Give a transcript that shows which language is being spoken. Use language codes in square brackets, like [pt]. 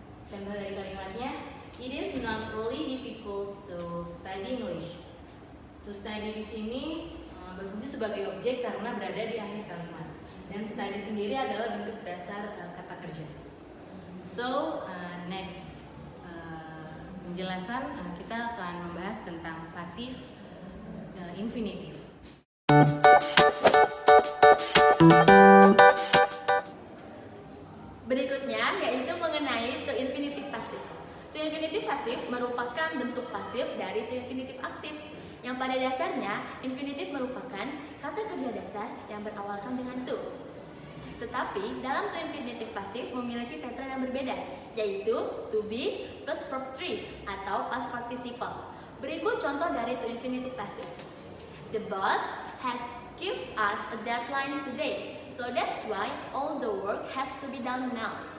[id] Contoh dari kalimatnya, [en] it is not really difficult to study English. [id] To study di sini berfungsi sebagai objek karena berada di akhir kalimat. Dan study sendiri adalah bentuk dasar kata kerja. [en] So next [id] penjelasan kita akan membahas tentang pasif infinitive. Berikutnya yaitu mengenai to infinitive pasif. To infinitive pasif merupakan bentuk pasif dari to infinitive aktif, yang pada dasarnya infinitive merupakan kata kerja dasar yang berawalkan dengan to. Tetapi dalam to infinitive pasif memiliki tetra yang berbeda, yaitu to be plus verb 3 atau past participle. Berikut contoh dari to infinitive pasif. [en] The boss has give us a deadline today, so that's why all the work has to be done now.